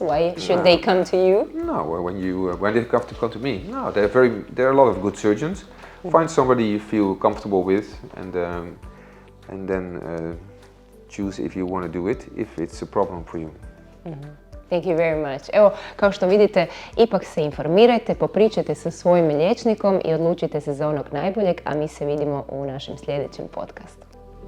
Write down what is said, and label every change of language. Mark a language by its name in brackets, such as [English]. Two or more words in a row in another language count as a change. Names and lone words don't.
[English] Why should they come to you? No, when they have to come to me, no, there are a lot of good surgeons. Find somebody you feel comfortable with, and then choose if you want to do it, if it's a problem for you. Thank you very much. [Croatian] Evo, kao što vidite, ipak se informirajte, popričajte sa svojim liječnikom i odlučite se za onog najboljeg, a mi se vidimo u našem sljedećem podcastu.